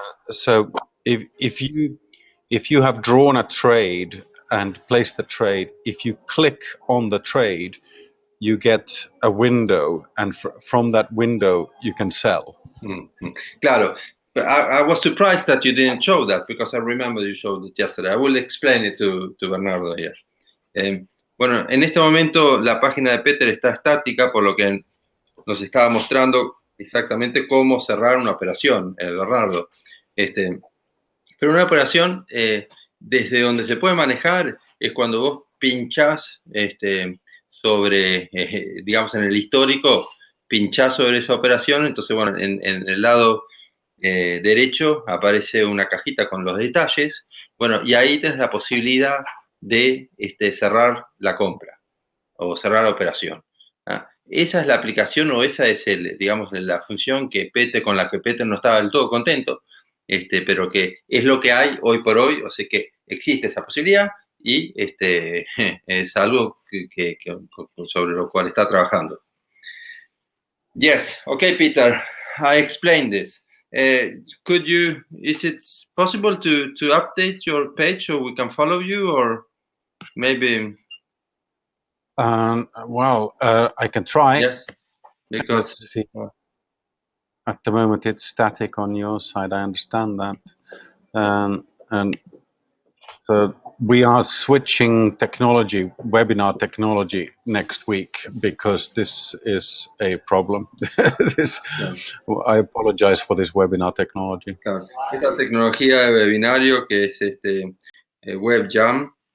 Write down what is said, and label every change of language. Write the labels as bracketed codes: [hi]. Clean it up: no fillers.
[en] So if you have drawn a trade and placed a trade, if you click on the trade, you get a window, and from that window you can sell. [es] Claro. [en] But I was surprised that you didn't show that because I remember you showed it yesterday. I will explain it to Bernardo here. [es] Bueno, en este momento la página de Peter está estática, por lo que nos estaba mostrando exactamente cómo cerrar una operación, Bernardo. Pero una operación, desde donde se puede manejar, es cuando vos pinchás sobre, digamos, en el histórico, pinchás sobre esa operación. Entonces, bueno, en el lado derecho aparece una cajita con los detalles. Bueno, y ahí tenés la posibilidad de cerrar la compra o cerrar la operación. Esa es la aplicación o esa es, digamos, la función con la que Peter no estaba del todo contento, pero que es lo que hay hoy por hoy, o sea que existe esa posibilidad y es algo sobre lo cual está trabajando. [en] Yes, okay, Peter, I explained this. Is it possible to update your page so we can follow you, or maybe? Well, I can try. Yes, because let's see. At the moment it's static on your side. I understand that, and so we are switching technology, webinar technology, next week because this is a problem. I apologize for this webinar technology. [es] Claro. Esta tecnología de webinario que es WebJam,